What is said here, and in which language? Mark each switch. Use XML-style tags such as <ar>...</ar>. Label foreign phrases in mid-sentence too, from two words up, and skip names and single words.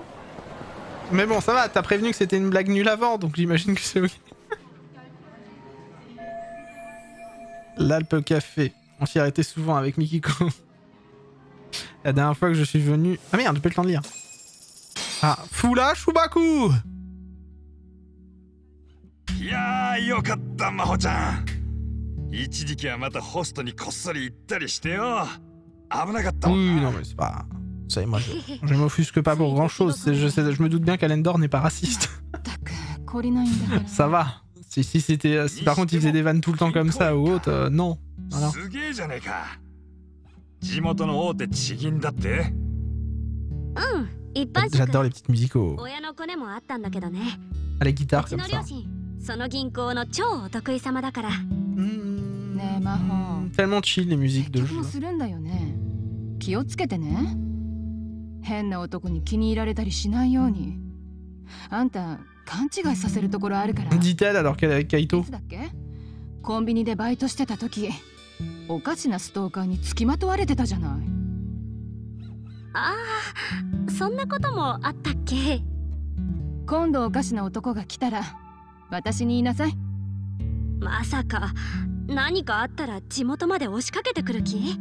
<fr>Mais bon, ça va, t'as prévenu que c'était une blague nulle avant, donc j'imagine que c'est ok. L'Alpe Café. On s'y arrêtait souvent avec Mikiko. La dernière fois que je suis venu... Ah merde, j'ai pas eu le temps de lire. Ah, Fula Shubaku!</fr> <ja>いやーよかった真帆ちゃん。一時期はまたホストにこっそり行ったりしてよ。危なかったもん</ja> <fr>Oui,</fr> <ja>な。</ja> <fr>non, mais c'est pas. Ça, moi, je m'offusque pas pour grand chose. Je me doute bien qu'Alendor n'est pas raciste.</fr> <ja>ったく懲りないんだから</ja> <fr>Ça va. Si par contre il faisait des vannes tout le temps comme ça ou autre, non. Voilà.</fr> <ja>すげえじゃねえか。地元の大手地銀だって。うん一般</ja> <fr>J'adore</fr> <ja>職</ja> <fr>les petites musiques au...</fr> <ja>親のコネもあったんだけどね</ja> <fr>à la</fr> <ja>う</ja> <fr>guitare</fr> <ja>ち</ja> <fr>comme</fr> <ja>の</ja> <fr>ça.</fr> <ja>両親その銀行の超お得意様だからねえ魔法</ja> <fr>Tellement chill les musiques de</fr> <ja>結</ja> <fr>jeu.</fr> <ja>もするんだよね気をつけてね変な男に気に入られたりしないようにあんた勘違いさせるところあるから</ja> <fr>Dit-elle alors qu'elle est avec</fr> <ja>い</ja> <fr>Kaito.</fr> <ja>つだっけコンビニでバイトしてた時おかしなストーカーにつきまとわれてたじゃないああそんなこともあったっけ今度おかしな男が来たら私に言いなさいまさか何かあったら地元まで押しかけてくる気</ja>